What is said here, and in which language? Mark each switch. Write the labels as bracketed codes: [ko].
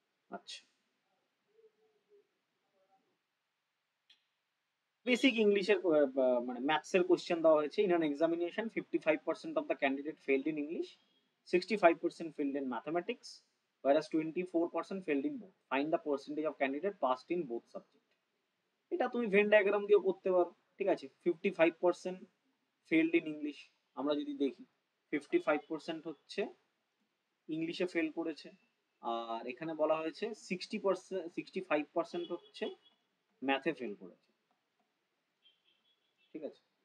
[bn] আচ্ছা, বেসিক ইংলিশের মানে ম্যাথসের কোশ্চেন দেওয়া হয়েছে। [en] In an examination 55% of the candidate failed in English, 65% failed in mathematics, whereas 24% failed in both. Find the percentage of candidate passed in both subject. [bn] এটা তুমি Venn diagram দিয়েও করতে পারো, ঠিক আছে। [en] 55% failed in English, [bn] আমরা যদি দেখি 55% হচ্ছে ইংলিশে ফেল করেছে, আর এখানে বলা হয়েছে 65% হচ্ছে ম্যাথে ফেল করেছে, ঠিক আছে।